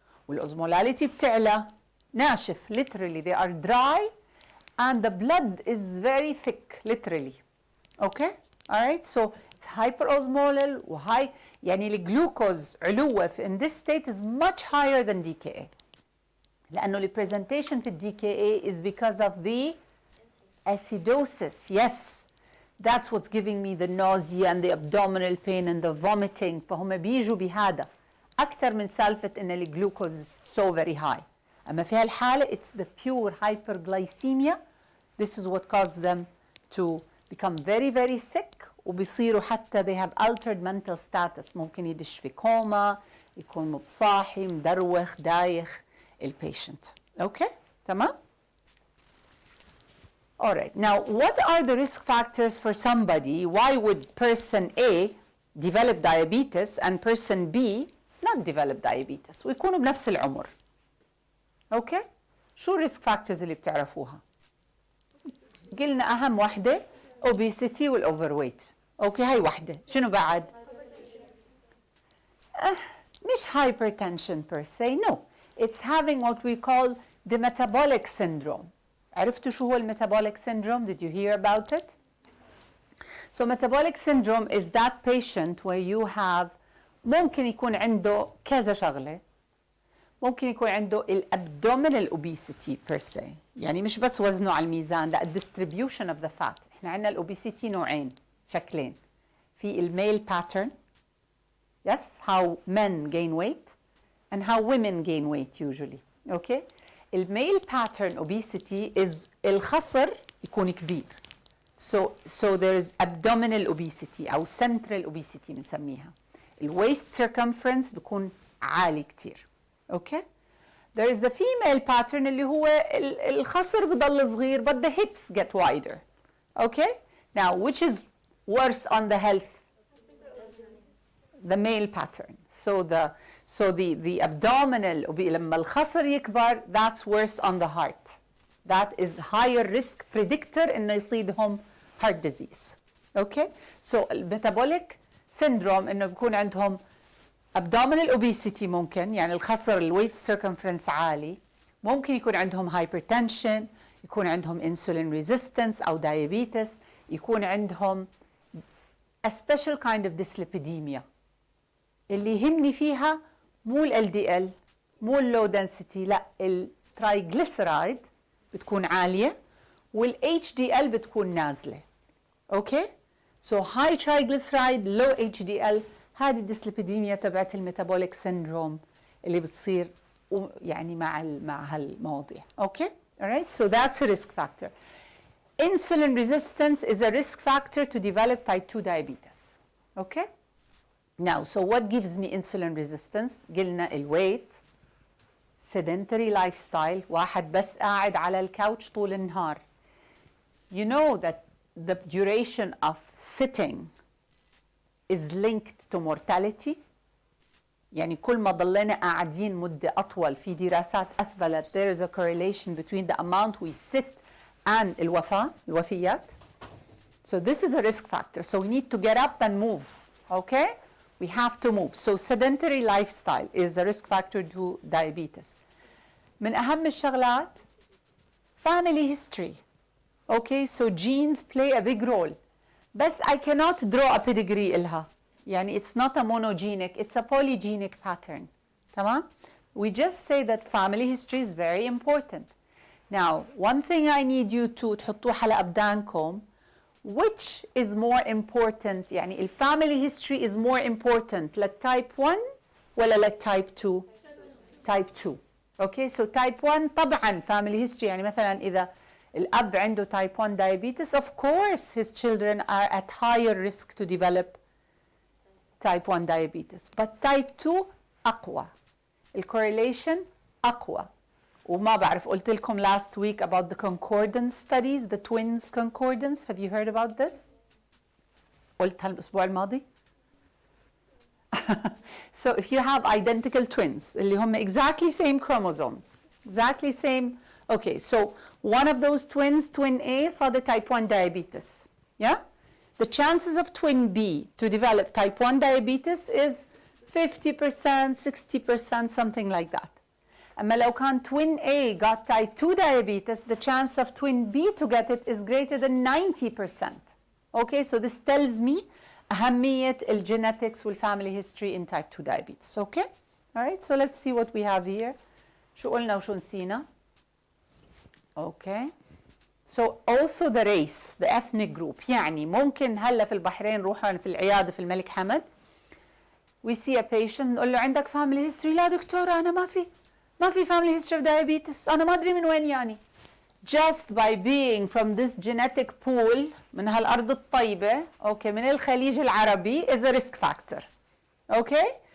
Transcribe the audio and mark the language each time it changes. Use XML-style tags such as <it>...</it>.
<en>والosmolality بتعلى,</en> <ar>ناشف,</ar> <en>literally they are dry, and the blood is very thick, literally, okay, all right, so it's hyperosmolar وhigh,</en> <ar>يعني الجلوكوز علوه</ar> <en>in this state is much higher than DKA.</en> <ar>لأنه</ar> <en>the presentation في DKA is because of the acidosis. Yes, that's what's giving me the nausea and the abdominal pain and the vomiting.</en> <ar>فهم بيجوا بهذا أكثر من سالفة إن الجلوكوز</ar> <en>is so very high.</en> <ar>أما في هالحالة</ar> <en>it's the pure hyperglycemia. This is what caused them to become very very sick.</en> <ar>وبيصيروا حتى</ar> <en>they have altered mental status.</en> <ar>ممكن يدش في كوما, يكون مبصاحي, مدروخ, دايخ البيشنت.</ar> <en>Okay, تمام? All right. Now, what are the risk factors for somebody? Why would person A develop diabetes and person B not develop diabetes?</en> <ar>ويكونوا بنفس العمر. Okay? شو risk factors اللي بتعرفوها؟ قلنا أهم واحدة obesity والoverweight. Okay, هاي واحدة. شنو بعد؟ مش</ar> <en>hypertension per se, no. It's having what we call the metabolic syndrome.</en> <ar>عرفتوا شو هو metabolic syndrome?</ar> <en>Did you hear about it? So metabolic syndrome is that patient where you have</en> <ar>ممكن يكون عنده كذا شغلة. ممكن يكون عنده</ar> <en>abdominal obesity per se.</en> <ar>يعني مش بس وزنه على الميزان, لا</ar> <en>distribution of the fat.</en> <ar>احنا عندنا الobesity نوعين, شكلين. في</ar> <en>male pattern, yes, how men gain weight and how women gain weight usually. Okay? male pattern obesity is</en> <ar>الخصر يكون كبير.</ar> <en>So there is abdominal obesity</en> <ar>أو</ar> <en>central obesity</en> <ar>بنسميها. waist circumference بيكون عالي كتير.</ar> <en>Okay? There is the female pattern</en> <ar>اللي هو الخصر بضل صغير</ar> <en>but the hips get wider. Okay? Now, which is worse on the health? The male pattern. So the abdominal,</en> <ar>لما الخصر يكبر,</ar> <en>that's worse on the heart. That is higher risk predictor</en> <ar>إنه يصيدهم</ar> <en>heart disease. Okay?</en> <ar>So metabolic syndrome إنه بيكون عندهم abdominal obesity ممكن, يعني الخصر waist circumference عالي, ممكن يكون عندهم hypertension, يكون عندهم insulin resistance أو diabetes, يكون عندهم</ar> <en>a special kind of dyslipidemia.</en> <ar>اللي يهمني فيها مو LDL, مو low density, لا الترايجليسرايد بتكون عالية, والHDL بتكون نازلة. اوكي؟</ar> <en>So high triglyceride, low HDL،</en> <ar>هذه الديسليبيديميا تبعت الميتابوليك سيندروم اللي بتصير يعني مع هالمواضيع.</ar> <en>Okay? alright? So that's a risk factor. Insulin resistance is a risk factor to develop type 2 diabetes. Okay? Now, so what gives me insulin resistance?</en> <ar>قلنا الweight,</ar> <en>sedentary lifestyle،</en> <ar>واحد بس قاعد على الكاوتش طول النهار.</ar> <en>You know that the duration of sitting is linked to mortality.</en> <ar>يعني كل ما ضلينا قاعدين مدة أطول، في دراسات أثبتت</ar> <en>there is a correlation between the amount we sit and</en> <ar>الوفيات.</ar> <en>So this is a risk factor. So we need to get up and move. Okay? We have to move. So sedentary lifestyle is a risk factor to diabetes.</en> <ar>من أهم الشغلات family history.</ar> <en>Okay? So genes play a big role.</en> <ar>بس</ar> <en>I cannot draw a pedigree</en> <ar>إلها. يعني</ar> <en>it's not a monogenic, it's a polygenic pattern.</en> <ar>تمام?</ar> <en>We just say that family history is very important. Now, one thing I need you to</en> <ar>تحطوه على أبدانكم,</ar> <en>which is more important؟</en> <ar>يعني</ar> <en>family history is more important للtype 1</en> <ar>ولا</ar> <en>للtype 2؟ type 2. Okay, so type 1</en> <ar>طبعا</ar> <en>family history،</en> <ar>يعني مثلا إذا الأب عنده</ar> <en>type 1 diabetes, of course his children are at higher risk to develop type 1 diabetes. But type 2</en> <ar>أقوى. الcorrelation أقوى. وما بعرف قلت لكم</ar> <en>last week about the concordance studies, the twins concordance. Have you heard about this?</en> <ar>قلت هالأسبوع الماضي.</ar> <en>So if you have identical twins</en> <ar>اللي هم</ar> <en>exactly same chromosomes, exactly same, okay, so one of those twins, twin A, saw the type 1 diabetes. Yeah? The chances of twin B to develop type 1 diabetes is 50%, 60%, something like that.</en> <ar>أما لو كان</ar> <en>twin A got type 2 diabetes, the chance of twin B to get it is greater than 90%. Okay, so this tells me</en> <ar>أهمية</ar> <en>الgenetics والfamily history in type 2 diabetes. Okay? All right, so let's see what we have here.</en> <ar>شو قلنا وشو نسينا? Okay.</ar> <en>So also the race, the ethnic group.</en> <ar>يعني ممكن هلا في البحرين نروح في العيادة في الملك حمد.</ar> <en>We see a patient</en> <ar>نقول له عندك</ar> <en>family history؟</en> <ar>لا دكتورة أنا ما في</ar> <en>family history of diabetes.</en> <ar>أنا ما أدري من وين يعني.</ar> <en>Just by being from this genetic pool</en> <ar>من هالأرض الطيبة,</ar> <en>okay,</en> <ar>من الخليج العربي</ar> <en>is a risk factor. Okay?</en>